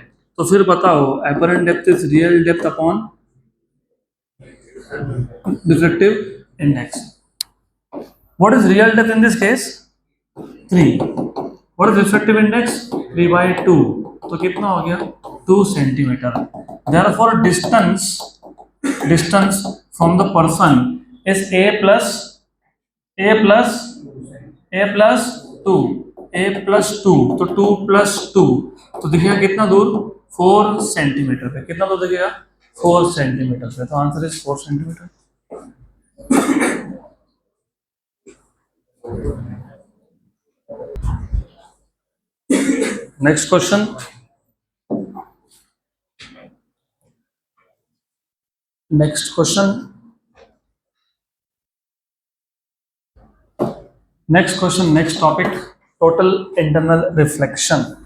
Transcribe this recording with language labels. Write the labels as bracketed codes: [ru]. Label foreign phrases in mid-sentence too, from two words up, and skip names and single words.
[hi] तो फिर बताओ, [en] apparent depth is real depth upon refractive index. What is real depth in this case? 3। What is refractive index? 3/2। [hi] तो कितना हो गया, 2 सेंटीमीटर। [en] Therefore distance from the person is a plus a plus a plus 2 a plus 2. [hi] तो 2 plus 2 तो दिखेगा कितना दूर, 4 सेंटीमीटर पे। कितना दूर दिखेगा, 4 सेंटीमीटर पे। [en] तो answer is 4 centimeter। Next question, next question, next question, next topic, total internal reflection.